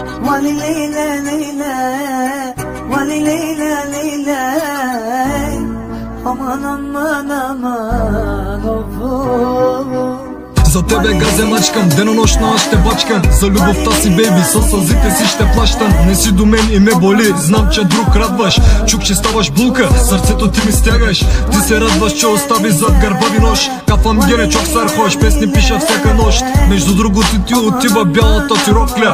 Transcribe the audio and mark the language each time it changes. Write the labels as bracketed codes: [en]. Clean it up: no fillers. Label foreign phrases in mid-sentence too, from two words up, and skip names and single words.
[bg] Wali Leila Leila, Wali Leila Leila, aman aman aman of. За тебе газе мачкам, денонощно аз ще бачкам. За любовта си, бейби, със сълзите си ще плащам. Не си до мен и ме боли, знам, че друг радваш. Чук, че ставаш булка, сърцето ти ми стягаш. Ти се радваш, че остави зад гърба ви нож. [tr] kafam gene çok sarhoş, [bg] песни пиша всяка нощ. Между другото ти отива бялата ти рокля.